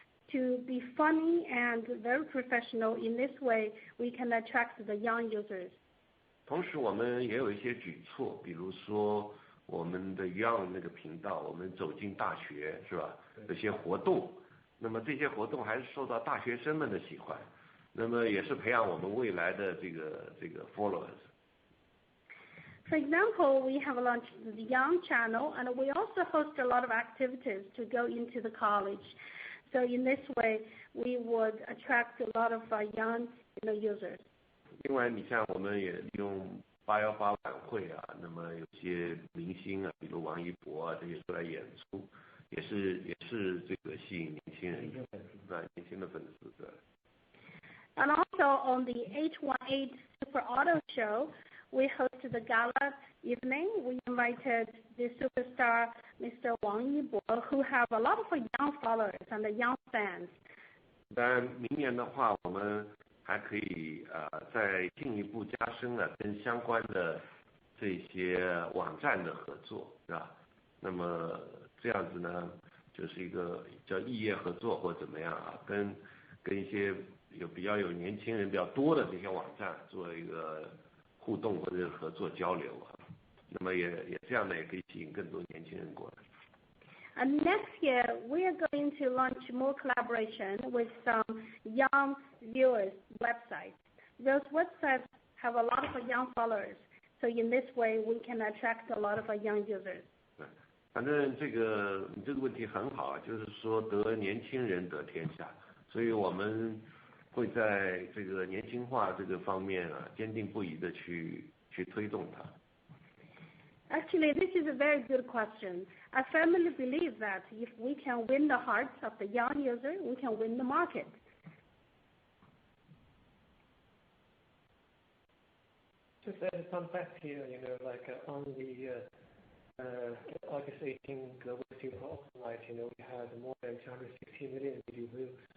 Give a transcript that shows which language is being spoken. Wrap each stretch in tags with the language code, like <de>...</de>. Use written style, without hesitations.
<en>To be funny and very professional, in this way, we can attract the young users.</en> <zh>同时，我们也有一些举措，比如说我们的 Young 那个频道，我们走进大学，是吧？有些活动，那么这些活动还是受到大学生们的喜欢，那么也是培养我们未来的这个 followers。</zh> <en>For example, we have launched the Young channel, and we also host a lot of activities to go into the college. So in this way, we would attract a lot of young users.</en> <zh>另外，你像我们也利用818晚会啊，那么有些明星啊，比如王一博啊，这些出来演出，也是这个吸引年轻人啊，年轻的粉丝对。</zh> <en>And also on the 818 Super Auto Show, we hosted the gala evening. We invited the superstar Mr. Wang Yibo, who have a lot of young followers and young fans.</en> <zh>当然，明年的话，我们还可以再进一步加深了跟相关的这些网站的合作，是吧？那么这样子呢，就是一个叫异业合作或怎么样啊，跟一些比较有年轻人比较多的这些网站做一个互动或者合作交流啊，那么也这样呢，也可以吸引更多年轻人过来。</zh> <en>And next year, we are going to launch more collaboration with some young viewers' websites. Those websites have a lot of young followers. So in this way, we can attract a lot of young users.</en> <zh>反正你这个问题很好啊，就是说得年轻人得天下，所以我们会在这个年轻化这个方面啊，坚定不移的去推动它。</zh> <en>Actually, this is a very good question. I firmly believe that if we can win the hearts of the young user, we can win the market. Just as a fun fact here, like on the August 18 global super open night, we had more than 260 million video views.</en>